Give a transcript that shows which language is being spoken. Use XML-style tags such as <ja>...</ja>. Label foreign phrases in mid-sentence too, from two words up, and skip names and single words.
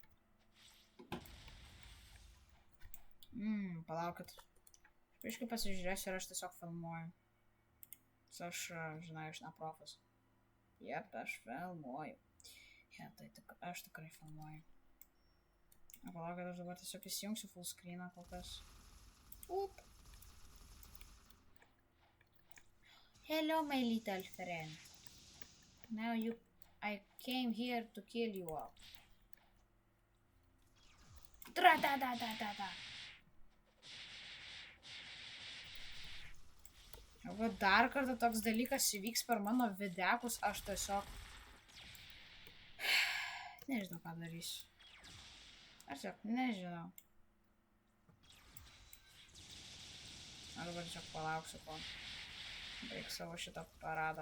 <lt>Palaukit. Biškai pasižiūrėsiu ir aš tiesiog filmuoju. Aš, žinai, aš ne profas. Jep, aš filmuoju. Tai aš tikrai filmuoju. Palaukit, aš dabar tiesiog įsijungsiu</lt> <en>full screeną</en> <lt>kol kas.</lt> <en>Hello, my little friend. Now I came here to kill you all. Tra-ta-ta-ta-ta-ta.</en> <lt>Jeigu dar kartą toks dalykas įvyks per mano videkus, aš tiesiog... Nežinau, ką darysiu. Aš tiesiog nežinau. Aš dabar tiesiog palauksiu, kol baig savo šitą paradą.</lt>